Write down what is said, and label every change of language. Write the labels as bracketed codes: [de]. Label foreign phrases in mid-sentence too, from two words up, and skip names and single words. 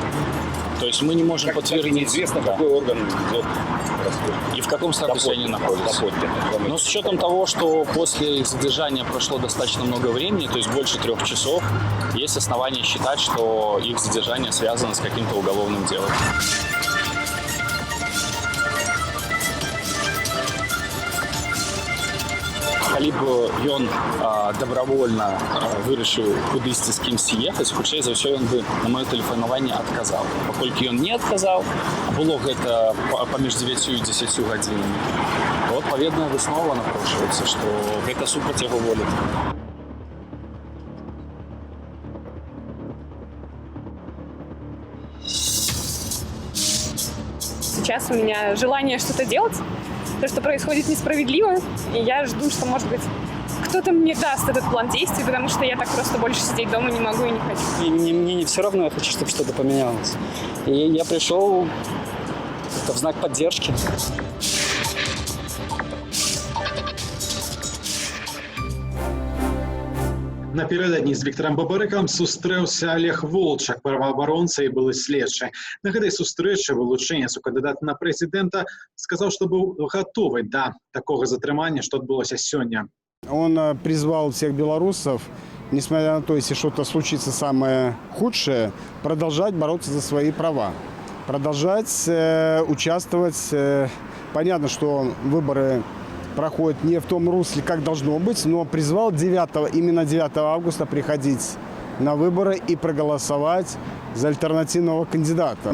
[ru] То есть мы не можем подтвердить. Неизвестно, какой орган идет. И в каком статусе они находятся. Но с учетом того, что после их задержания прошло достаточно много времени, то есть больше 3 часов, есть основания считать, что их задержание связано с каким-то уголовным делом. [be] Калі б ён добровольно вырашыў кудысьці з кімсьці ехаць, хутчэй за ўсё ён бы на маё тэлефанаванне адказаў. Паколькі ён не адказаў, было гэта паміж 9 і 10 гадзінамі. То адпаведная выснова напрошваецца, што гэта супраць яго волі. [ru] Сейчас у меня желание что-то делать. То, что происходит несправедливо, и я жду, что, может быть, кто-то мне даст этот план действий, потому что я так просто больше сидеть дома не могу и не хочу. И мне не все равно, я хочу, чтобы что-то поменялось. И я пришел в знак поддержки. [be] Напярэдадні з Віктарам Бабарыкам сустрэўся Олег Волчак, праваабаронца і былы следчы. На гэтай сустрэчы вылучэнец у кандыдата на прэзідэнта сказаў, што быў гатовы да такога затрымання, што адбылося сёння. [ru] Он призвал всех белорусов, несмотря на то, если что-то случится самое худшее, продолжать бороться за свои права, продолжать участвовать. Понятно, что выборы проходит не в том русле, как должно быть, но призвал именно 9 августа приходить на выборы и проголосовать за альтернативного кандидата.